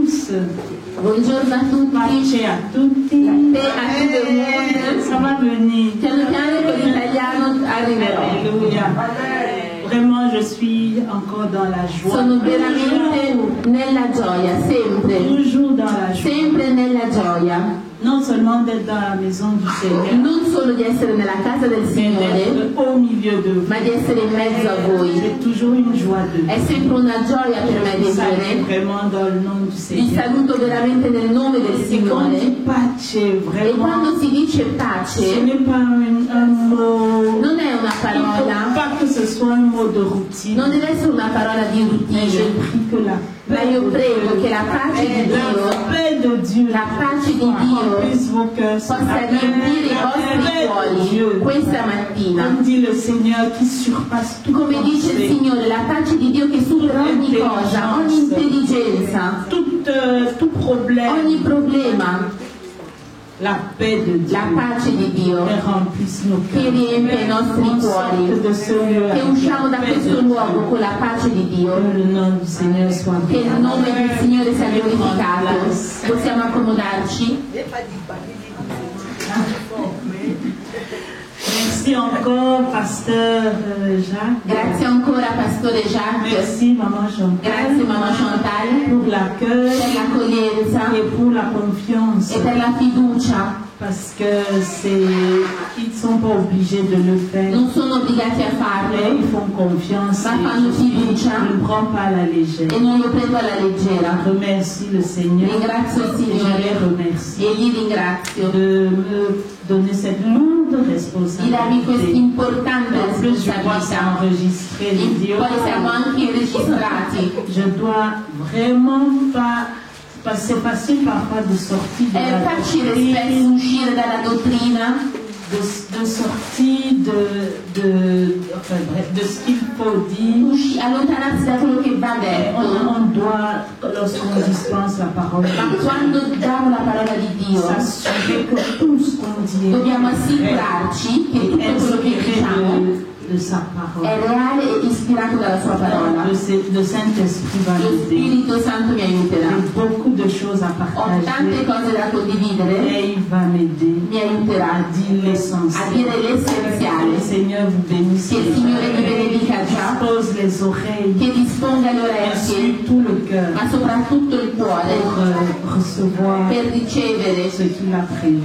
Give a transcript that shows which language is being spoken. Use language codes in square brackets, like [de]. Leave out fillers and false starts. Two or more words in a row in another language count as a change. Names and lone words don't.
[it] Buongiorno a tutti. Pace a tutti. Te a tutto il mondo. [fr] Ça va venir. [it] Piano piano con l'italiano arriverò. [fr] Alléluia. Vraiment, je suis encore dans la joie. [it] Sono veramente nella gioia, sempre. [fr] Toujours dans la joie. [it] Sempre nella gioia. [fr] Non seulement d'être dans la maison du Seigneur, [it] Non solo di essere nella casa del [fr] mais [it] Signore, [fr] d'être au milieu de vous. [it] ma di essere in mezzo a voi. [fr] C'est toujours une joie de [it] È sempre una gioia per me di [fr] Salut dire. vraiment dans le nom du [it] Vi [fr] Seigneur. [it] saluto veramente nel nome del [fr] Et quand on dit [it] Signore. pace, E [fr] vraiment, [it] quando si dice [fr] ce [it] pace, [fr] n'est pas un mot. [it] non è una [fr] Il ne faut [it] parola, [fr] pas que ce soit un mot de routine. [it] non deve essere una parola di [fr] Mais je [it] routine, [fr] prie que la [it] ma [fr] paix [it] io [fr] de [it] prego [fr] Dieu, [it] che la pace di [fr] la [it] Dio [fr] paix de Dieu, [it] La pace di Dio [fr] remplisse vos cœurs ce [it] possa [fr] matin. [it] riempire i [fr] La [it] vostri [fr] paix de [it] cuori [fr] Dieu, [it] questa mattina. [fr] comme dit le Seigneur, qui surpasse tout [it] Come dice il [fr] pensée, [it] Signore, la pace di Dio che supera ogni cosa, ogni intelligenza, [fr] tout problème. [it] ogni problema. [fr] La paix de Dieu [it] La pace di Dio [fr] remplisse nos [it] che [fr] cœurs. [it] riempie i nostri [fr] On [it] cuori, [fr] sorte de ce lieu [it] che [fr] avec [it] usciamo [fr] la [it] da [fr] paix de [it] questo [fr] Dieu. [it] luogo con la pace di Dio. [fr] Que le nom du Seigneur soit [it] Che il [fr] béni. [it] nome del Signore sia glorificato. Possiamo accomodarci? [fr] Merci encore, Pasteur Jacques. [it] Grazie ancora Pastore Jacques, [fr] Merci, Maman Chantal, [it] grazie Mamma Chantal [fr] pour l'accueil [it] per l'accoglienza [fr] et pour la confiance. [it] e per la fiducia. [fr] Parce que ils ne sont pas obligés de le faire. [it] Non sono obbligati a [fr] Mais [it] farlo, [fr] ils font confiance [it] ma [fr] et [it] fanno fiducia [fr] je ne prends pas à la légère. [it] e non lo prendo alla leggera. [fr] Je remercie le Seigneur [it] Ringrazio il [fr] et je les [it] Signore [fr] remercie [it] e gli ringrazio [fr] de me donner cette lourde [it] di darmi [fr] responsabilité. [it] questa importante [fr] En plus, je vois ça [it] responsabilità. [fr] enregistré vidéo. [it] Poi siamo anche registrati. [fr] Je dois vraiment pas. Parce que c'est facile parfois de sortir de [it] È [fr] la [it] facile [fr] doctrine, [it] spesso uscire dalla dottrina, [fr] de sortir enfin, bref, de ce qu'il faut dire. [it] allontanarsi da quello che va detto. [fr] On doit, lorsqu'on dispense la parole, [it] Ma quando diamo la parola di Dio, [fr] s'assurer que tout ce qu'on dit [it] dobbiamo assicurarci che tutto [fr] est [it] quello che [fr] inspiré [it] diciamo [fr] de sa parole. [it] è reale e ispirato dalla sua parola. [fr] Le Saint-Esprit va [it] Lo [fr] m'aider. [it] Spirito Santo mi aiuterà. [fr] J'ai beaucoup de choses à [it] Ho tante [fr] partager [it] cose da condividere, [fr] et il va m'aider [it] mi aiuterà [fr] à dire [it] a [fr] l'essentiel. [it] dire [fr] Que [it] l'essenziale. [fr] le Seigneur vous bénisse. [it] Che il Signore vi benedica già, [fr] Pose les oreilles [it] che disponga le [fr] et [it] orecchie, [fr] tout le cœur [it] ma soprattutto il cuore [fr] pour recevoir [it] per ricevere [fr] ce qu'il a prévu.